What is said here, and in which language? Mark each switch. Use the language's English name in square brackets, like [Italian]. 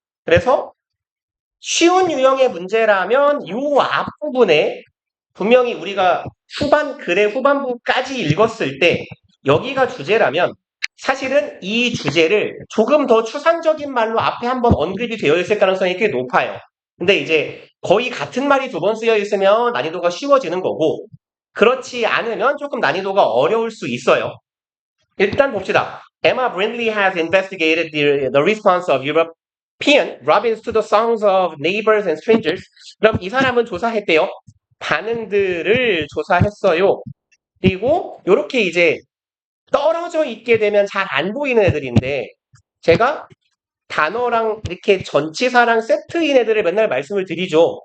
[Korean] 그래서 쉬운 유형의 문제라면 요 앞부분에 분명히 우리가 글의 후반부까지 읽었을 때 여기가 주제라면 사실은 이 주제를 조금 더 추상적인 말로 앞에 한번 언급이 되어 있을 가능성이 꽤 높아요. 근데 이제 거의 같은 말이 두 번 쓰여 있으면 난이도가 쉬워지는 거고 그렇지 않으면 조금 난이도가 어려울 수 있어요. 일단 봅시다. [English] Emma Brindley has investigated the response of European robins to the songs of neighbors and strangers. [Korean] 그럼 이 사람은 조사했대요. 반응들을 조사했어요. 그리고 이렇게 이제 떨어져 있게 되면 잘 안 보이는 애들인데 제가 단어랑 이렇게 전치사랑 세트인 애들을 맨날 말씀을 드리죠.